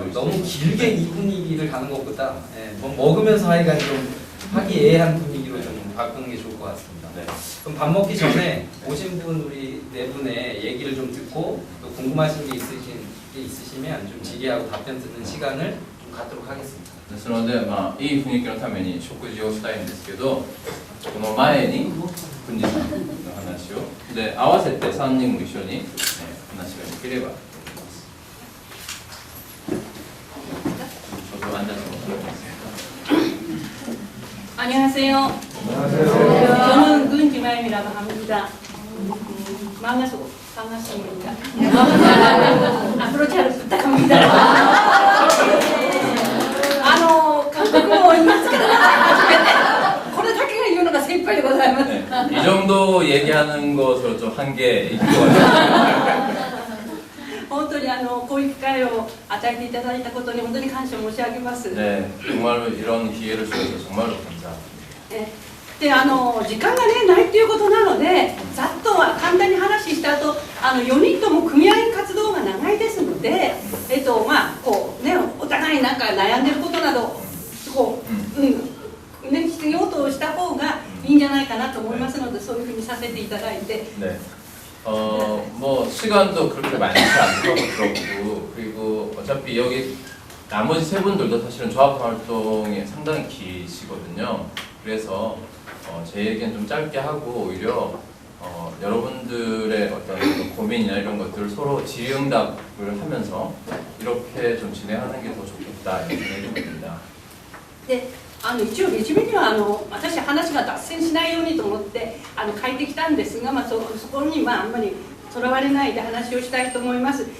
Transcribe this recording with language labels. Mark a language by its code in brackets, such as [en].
[ko] 너무 길게 이 분위기를 가는 것보다 뭐 먹으면서 하여간 좀 화기애애한 분위기로 좀 바꾸는 게 좋을 것 같습니다. 네. 그럼 밥 먹기 전에 오신 분 우리 네 분의 얘기를 좀 듣고 또 궁금하신 게 있으시면 좀 질의하고 답변 듣는 시간을 좀 갖도록 하겠습니다. [ja] ですので、まあ、いい雰囲気のために食事をしたいんですけど、この前にくんじさんの話をで合わせて3人も一緒に、話ができればと思います。ちょっと [ko] 앉아서 안녕하세요. 저는 군지마임이라고 합니다. 만나서 반갑습니다. 앞으로 잘 부탁합니다. [ja] 韓国もいますけど、これだけが言うのが精一杯でございます。 [ko] 네, 이 정도 얘기하는 것으로 좀 한계 있는 것 같아요. [ja] 本当にこういう機会を与えていただいたことに本当に感謝申し上げます。 [ko] 네, 정말로 이런 기회를 주셔서 정말로 감사합니다. [ja] で時間がねないということなのでざっとは簡単に話した後4人とも組合活動が長いですのでまあこうねお互いなんか悩んでることなどこうね必要とした方がいいんじゃないかなと思いますのでそういうふうにさせていただいて [ko] 네. 뭐 시간도 그렇게 많지 않고 그렇고 그리고 어차피 여기 나머지 세 분들도 사실은 조합 활동이 상당히 기시거든요. 그래서 제 얘기는 좀 짧게 하고 오히려 여러분들의 어떤 고민이나 이런 것들을 서로 질의응답을 하면서 이렇게 좀 진행하는 게 더 좋겠다 이런 생각이 듭니다. [ja] で一応レジュメには私話が脱線しないようにと思って書いてきたんですが、そこにあんまりとらわれないで話をしたいと思います。